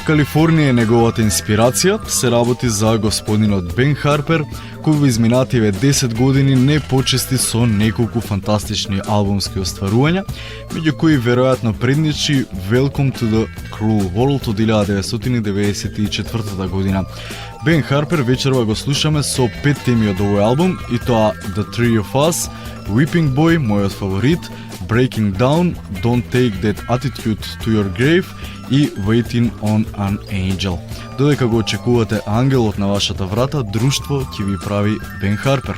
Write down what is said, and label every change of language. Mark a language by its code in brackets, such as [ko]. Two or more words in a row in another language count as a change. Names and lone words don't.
[mk] Калифорнија е неговата инспирација, се работи за господинот Бен Харпер, кој во изминативе 10 години не почести со неколку фантастични албумски остварувања, меѓу кои веројатно предничи Welcome to the Cruel World од 1994 година. Бен Харпер вечерва го слушаме со 5 теми од овој албум, и тоа The Three of Us, Weeping Boy, мојот фаворит, Breaking Down, Don't Take That Attitude to Your Grave и Waiting on an Angel. Додека го очекувате ангелот на вашата врата, друштво ќе ви прави Бен Харпер.